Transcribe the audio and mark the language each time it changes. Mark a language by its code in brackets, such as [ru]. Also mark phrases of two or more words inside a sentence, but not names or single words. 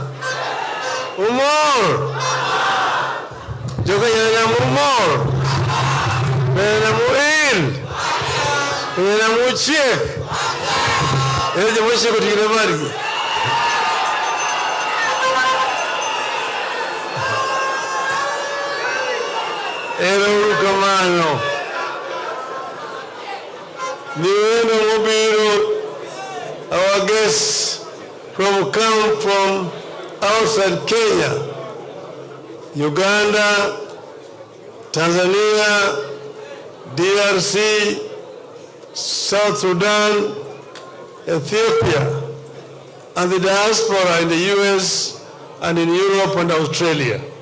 [luo] Umor. Joganya umor. Bena muin. Bena muchiek. Eje mwisho kutikira mari. Ero kamano. Niweno mobiro, [en] our guests come from outside Kenya, Uganda, Tanzania, DRC, South Sudan, Ethiopia, and the diaspora in the US and in Europe and Australia.